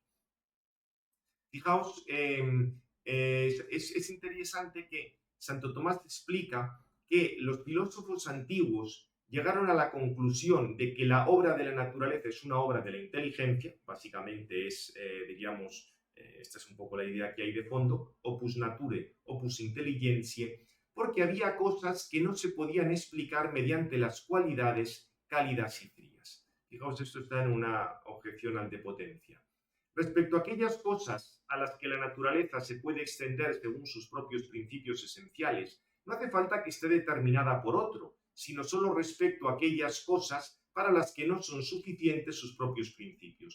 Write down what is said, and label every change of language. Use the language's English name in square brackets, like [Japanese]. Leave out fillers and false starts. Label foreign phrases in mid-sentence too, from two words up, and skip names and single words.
[Spanish] Fijaos, es interesante que Santo Tomás explica que los filósofos antiguos llegaron a la conclusión de que la obra de la naturaleza es una obra de la inteligencia, básicamente es, diríamos, esta es un poco la idea que hay de fondo, [Latin] opus nature, opus intelligentiae, [Spanish] porque había cosas que no se podían explicar mediante las cualidades cálidas y frías. Fijaos, esto está en una objeción antepotencia. Respecto a aquellas cosas a las que la naturaleza se puede extender según sus propios principios esenciales, no hace falta que esté determinada por otro, sino solo respecto a aquellas cosas para las que no son suficientes sus propios principios.